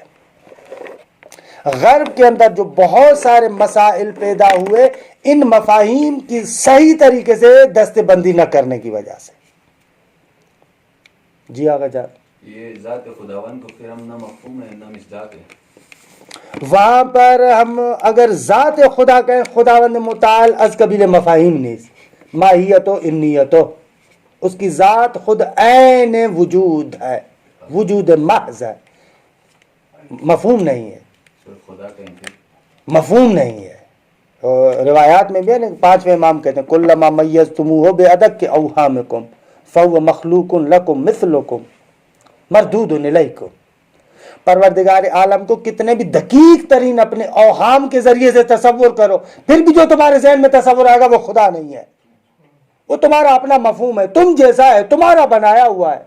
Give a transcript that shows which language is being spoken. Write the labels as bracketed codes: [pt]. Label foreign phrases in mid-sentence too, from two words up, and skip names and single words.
[ur] غرب کے اندر جو بہت سارے مسائل پیدا ہوئے ان مفاہیم کی صحیح طریقے سے دستے بندی نہ کرنے کی وجہ سے. جی آقا جان, یہ ذات خداوند کو پھر ہم نہ مفہوم ہے نہ مصداق ہے. وہاں پر ہم اگر ذات خدا کہیں, [fa] خداوند متعال از قبیل مفاہیم نیز, ماہیت و انیت و, [ur] اس کی ذات خود عین وجود ہے, وجود محض ہے, مفہوم نہیں ہے, خدا کہیں گے مفہوم نہیں ہے. روایات میں بھی ہے نا, پانچویں امام کہتے ہیں [ar] کلما میزتموہ بادق اوہامکم فهو مخلوق لکم مثلکم مردود الیکم. [ur] پروردگار عالم کو کتنے بھی دقیق ترین اپنے اوہام کے ذریعے سے تصور کرو, پھر بھی جو تمہارے ذہن میں تصور آئے گا وہ خدا نہیں ہے, وہ تمہارا اپنا مفہوم ہے, تم جیسا ہے, تمہارا بنایا ہوا ہے.